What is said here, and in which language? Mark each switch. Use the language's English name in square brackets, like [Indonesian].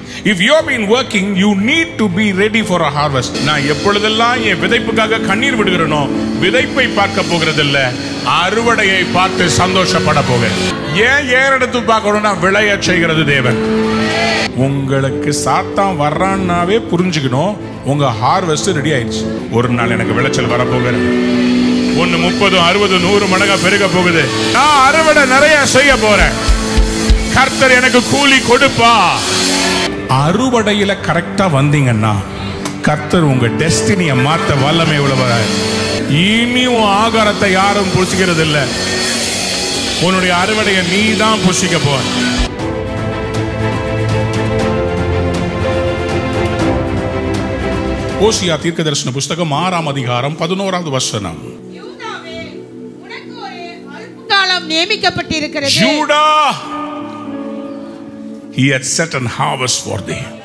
[English] If you have been working, you need to be ready for a harvest. [Tamil] நான் எப்பொழுதெல்லாம் என் விதைப்புக்காக கண்ணீர் விடுகிறேனோ, விதைப்பை பார்க்க போகிறதில்ல, அறுவடையை பார்த்து சந்தோஷப்பட போகிறேன். ஏன் ஏறெடுத்து பார்க்கணும்னா விளைய செய்கிறது தேவன். உங்களுக்கு சாத்தான் வர்றான்னாவே புரிஞ்சுக்கணும், உங்க ஹார்வெஸ்ட் ரெடி ஆயிடுச்சு. ஒரு நாள் எனக்கு விளைச்சல் வரப்போகிறது. 1 30 60 100 மடங்கா பெருக போகுது. நான் அறுவடை நிறைய செய்ய போறேன். கர்த்தர் எனக்கு கூலி கொடுப்பா. அறுவடையில கரெக்டா வந்தீங்கன்னா கர்த்தர் உங்க டெஸ்டினியை மாத்த வல்லமை உள்ளவர். இனி உன் ஆகாரத்தை யாரும் புசிக்கிறது இல்ல. உன்னுடைய அறுவடையை நீ தான் புசிக்க போற. ஓசியா தீர்க்கதரிசன புஸ்தகம் 6ஆம் அதிகாரம் 11வது வசனம். யூதாவே, உனக்கு ஒரு அல்பகாலம் நியமிக்கப்பட்டிருக்கிறது. [English] யூதா, he had set an harvest for thee.